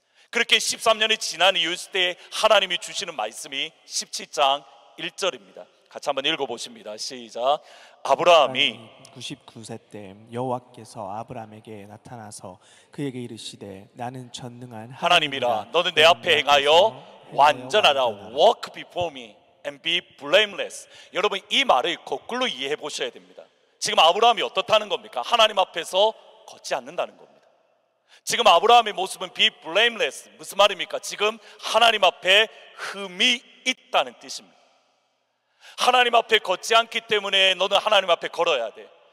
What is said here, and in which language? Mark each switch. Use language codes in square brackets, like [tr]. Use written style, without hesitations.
[ko] 그렇게 13년이 지난 이후 때 하나님이 주시는 말씀이 17장 1절입니다. 같이 한번 읽어보십니다. 시작. 아브라함이 99세 때 여호와께서 아브라함에게 나타나서 그에게 이르시되 나는 전능한 하나님이라 너는 내 앞에 행하여 완전하라. [en] Walk before me and be blameless. [ko] 여러분, 이 말을 거꾸로 이해해 보셔야 됩니다. 지금 아브라함이 어떻다는 겁니까? 하나님 앞에서 걷지 않는다는 겁니다. 지금 아브라함의 모습은 [en] be blameless. [ko] 무슨 말입니까? 지금 하나님 앞에 흠이 있다는 뜻입니다. 하나님 앞에 걷지 않기 때문에 너는 하나님 앞에 걸어야 돼.